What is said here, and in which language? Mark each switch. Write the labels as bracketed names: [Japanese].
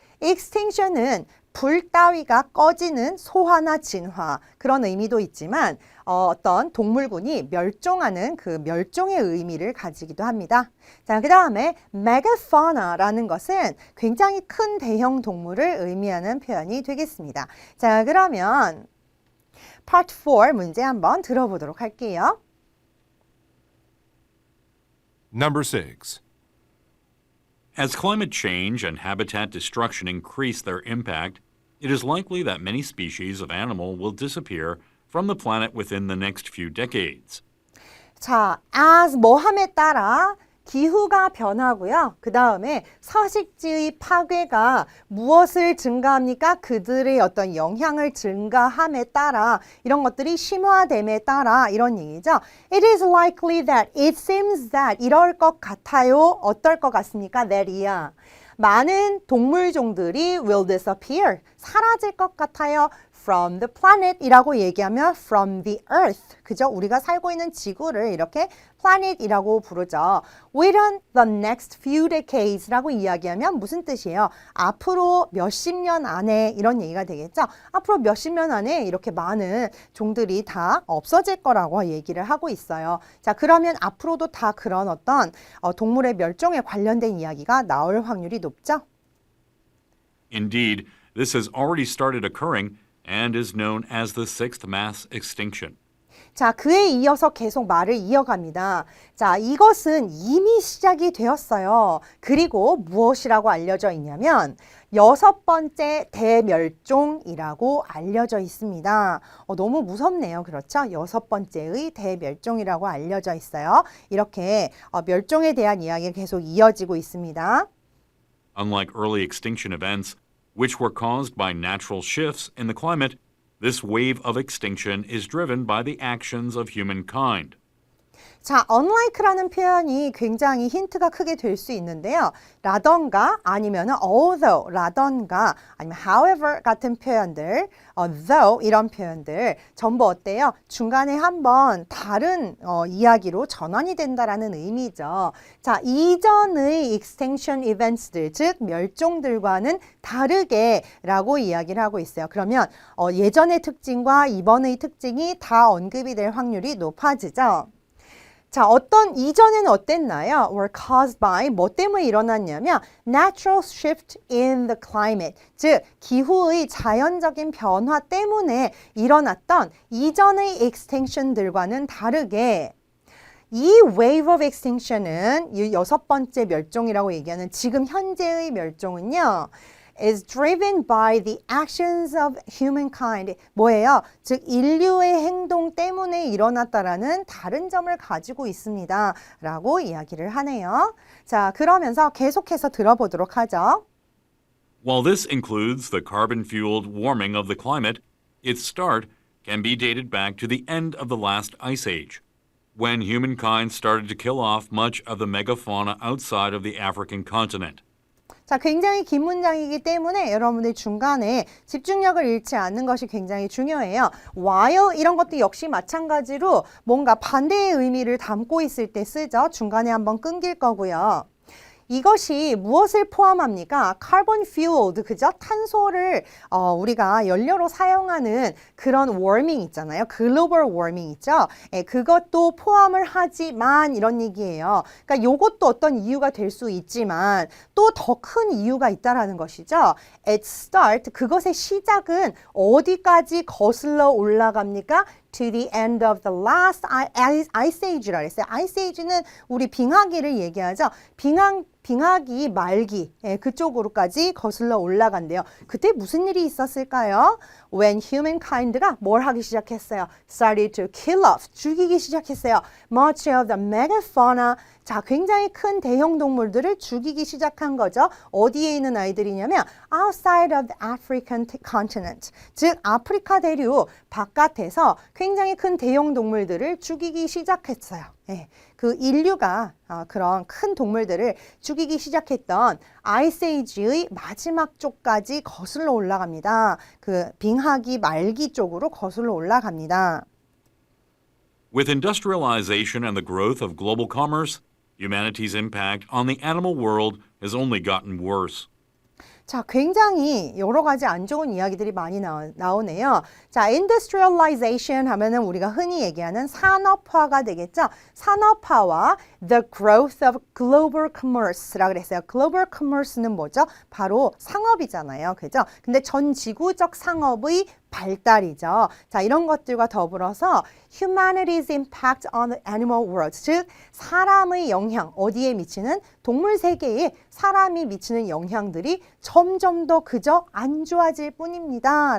[Korean] extinction은 불 따위가 꺼지는 소화나 진화 그런 의미도 있지만 어떤 동물군이 멸종하는 그 멸종의 의미를 가지기도 합니다. 자, 그 다음에 megafauna라는 것은 굉장히 큰 대형 동물을 의미하는 표현이 되겠습니다. 자, 그러면 Part 4 문제 한번 들어보도록 할게요. [English] Number 6. As climate change and habitat destruction increase their impact, it is likely that many species of animal will disappear from the planet within the next few decades. [Korean] 자, as 뭐함에 따라 기후가 변하고요. 그 다음에 서식지의 파괴가 무엇을 증가합니까? 그들의 어떤 영향을 증가함에 따라 이런 것들이 심화됨에 따라 이런 얘기죠. [English] It is likely that, it seems that [Korean] 이럴 것 같아요. 어떨 것 같습니까? that이야. 많은 동물종들이 [English] will disappear. [Korean] 사라질 것 같아요. [English] from the planet [Korean] 이라고 얘기하면 [English] from the earth. [Korean] 그죠? 우리가 살고 있는 지구를 이렇게 planet이라고 부르죠. [English] within the next few decades [Korean] 라고 이야기하면 무슨 뜻이에요? 앞으로 몇십 년 안에 이런 얘기가 되겠죠? 앞으로 몇십 년 안에 이렇게 많은 종들이 다 없어질 거라고 얘기를 하고 있어요. 자, 그러면 앞으로도 다 그런 어떤 동물의 멸종에 관련된 이야기가 나올 확률이 높죠? [English] Indeed, this has already started occurring and is known as the sixth mass extinction. [Korean] 자, 그에 이어서 계속 말을 이어갑니다. 자, 이것은 이미 시작이 되었어요. 그리고 무엇이라고 알려져 있냐면 6번째 대멸종이라고 알려져 있습니다. 너무 무섭네요. 그렇죠? 6번째의 대멸종이라고 알려져 있어요. 이렇게 멸종에 대한 이야기가 계속 이어지고 있습니다. [English] Unlike early extinction events, which were caused by natural shifts in the climate, this wave of extinction is driven by the actions of humankind. [Korean] 자, unlike라는 표현이 굉장히 힌트가 크게 될 수 있는데요. 라던가 아니면은 although 라던가 아니면 however 같은 표현들, though 이런 표현들 전부 어때요? 중간에 한번 다른 이야기로 전환이 된다라는 의미죠. 자, 이전의 extinction events들, 즉 멸종들과는 다르게 라고 이야기를 하고 있어요. 그러면 예전의 특징과 이번의 특징이 다 언급이 될 확률이 높아지죠. 자, 이전에는 어땠나요? [English] were caused by [Korean] 뭐 때문에 일어났냐면 [English] natural shift in the climate, [Korean] 즉 기후의 자연적인 변화 때문에 일어났던 이전의 extinction들과는 다르게 이 [English] wave of extinction [Korean] 은 이 6번째 멸종이라고 얘기하는 지금 현재의 멸종은요. [English] is driven by the actions of humankind. [Korean] 뭐예요? 즉 인류의 행동 때문에 일어났다라는 다른 점을 가지고 있습니다. 라고 이야기를 하네요. 자, 그러면서 계속해서 들어보도록 하죠. [English] While this includes the carbon-fueled warming of the climate, its start can be dated back to the end of the last ice age, when humankind started to kill off much of the megafauna outside of the African continent. [Korean] 자, 굉장히 긴 문장이기 때문에 여러분들 중간에 집중력을 잃지 않는 것이 굉장히 중요해요. while 이런 것도 역시 마찬가지로 뭔가 반대의 의미를 담고 있을 때 쓰죠. 중간에 한번 끊길 거고요. 이것이 무엇을 포함합니까? carbon fueled, 그죠? 탄소를 우리가 연료로 사용하는 그런 워밍 있잖아요. 글로벌 워밍 있죠? 예, 그것도 포함을 하지만 이런 얘기예요. 그러니까 요것도 어떤 이유가 될 수 있지만 또 더 큰 이유가 있다라는 것이죠. [English] At start, [Korean] 그것의 시작은 어디까지 거슬러 올라갑니까? [English] to the end of the last ice age [Korean] 라 그랬어요. ice age는 우리 빙하기를 얘기하죠. 빙하기 말기 그쪽으로까지 거슬러 올라간대요. 그때 무슨 일이 있었을까요? [English] When humankind [Korean] 가 뭘 하기 시작했어요? [English] Started to kill off, [Korean] 죽이기 시작했어요. [English] Much of the megafauna, [Korean] 자, 굉장히 큰 대형 동물들을 죽이기 시작한 거죠. 어디에 있는 아이들이냐면 [English] outside of the African continent, [Korean] 즉 아프리카 대륙 바깥에서 굉장히 큰 대형 동물들을 죽이기 시작했어요. 예, 그 인류가 그런 큰 동물들을 죽이기 시작했던 아이스 에이지의 마지막 쪽까지 거슬러 올라갑니다. 그 빙하기 말기 쪽으로 거슬러 올라갑니다. [English] With industrialization and the growth of global commerce, humanity's impact on the animal world has only gotten worse. [Korean] 자, 굉장히 여러 가지 안 좋은 이야기들이 많이 나오네요. 자, industrialization 하면은 우리가 흔히 얘기하는 산업화가 되겠죠. 산업화와 [English] the growth of global commerce [Korean] 라 그랬어요. global commerce는 뭐죠? 바로 상업이잖아요. 그죠? 근데 전 지구적 상업의 발달이죠. 자, 이런 것들과 더불어서 [English] humanity's impact on the animal world, [Korean] 즉 사람의 영향, 어디에 미치는 동물 세계에 사람이 미치는 영향들이 점점 더 그저 안 좋아질 뿐입니다.